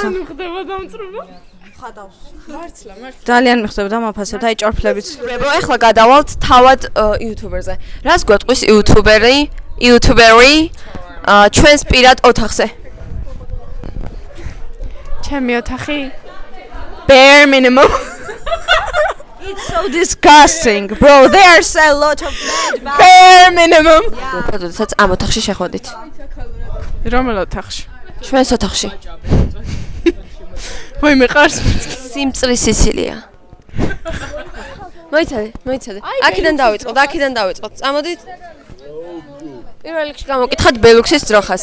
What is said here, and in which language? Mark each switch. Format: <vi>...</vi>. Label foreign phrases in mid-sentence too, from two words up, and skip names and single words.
<ka>ხდება დამწრობა. ხადავს. მართლა. ძალიან მიხდება და მაფასებთ, აი ჭორფლებიც. ეხლა გადავალთ თავად იუთუბერზე. რას გვეტყვის იუთუბერი ჩვენს პირად ოთახზე? ჩემი ოთახი</ka> <en>bare minimum. It's so disgusting, bro. There's a lot of bad. bare minimum.</en> <ka>როდესაც ამ ოთახში შეხვედით? რომელ ოთახში? ჩვენს ოთახში. ვაი მე ყარს სიმწრის სიცილია. მოიცადე. აქედან დავიწყოთ. წამოდით. პირველ რიგში გამოვკითხოთ ბელუქსის ძროხას.</ka>